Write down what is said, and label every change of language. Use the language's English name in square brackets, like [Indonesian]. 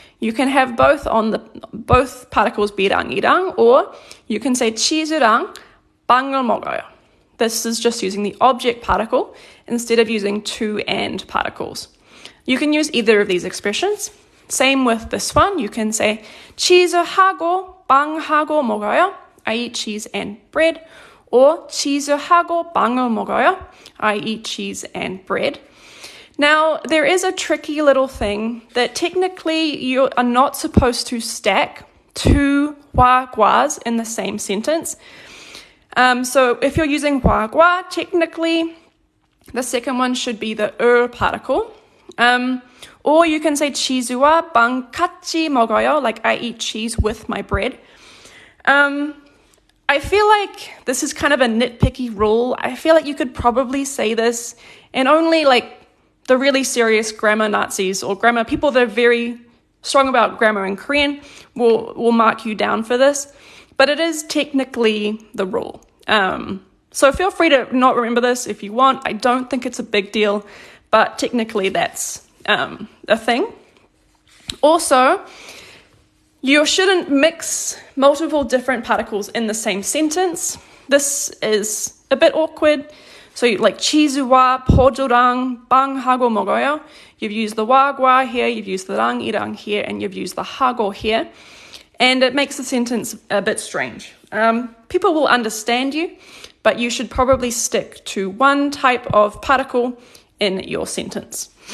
[English] You can have both particles 비랑이랑, or you can say [Korean] 치즈랑 빵을 먹어요. [English] This is just using the object particle instead of using to and particles. You can use either of these expressions. Same with this one. You can say [Korean] 치즈하고 빵하고 먹어요. [English] I eat cheese and bread. [Korean] Or 치즈하고 빵을 먹어요. [English] I eat cheese and bread. Now, there is a tricky little thing that technically you are not supposed to stack two 화과s in the same sentence. So if you're using 화과, technically the second one should be the particle. Or you can say [Korean] 치즈와 빵 같이 먹어요, [English] like I eat cheese with my bread. I feel like this is kind of a nitpicky rule. I feel like you could probably say this, and only like the really serious grammar Nazis or grammar people that are very strong about grammar in Korean will mark you down for this. But it is technically the rule. So feel free to not remember this if you want. I don't think it's a big deal, but technically that's a thing. Also, you shouldn't mix multiple different particles in the same sentence. This is a bit awkward. So like [Korean] 치즈와 포도랑 빵하고 먹어요. [English] You've used the 와과 here, you've used the 랑이랑 here, and you've used the 하고 here. And it makes the sentence a bit strange. People will understand you, but you should probably stick to one type of particle in your sentence.